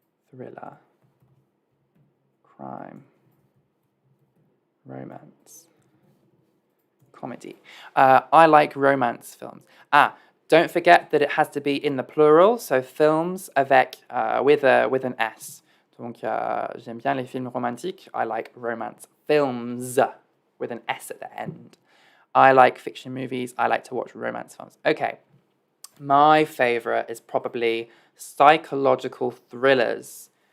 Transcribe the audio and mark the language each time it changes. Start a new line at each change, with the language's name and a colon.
English: Thriller. Crime. Romance. Comedy. I like romance films. Don't forget that it has to be in the plural, so films
French: avec,
English: with an S.
French: Donc, j'aime bien les films romantiques.
English: I like romance films with an S at the end. I like fiction movies. I like to watch romance films. Okay. My favorite is probably psychological thrillers.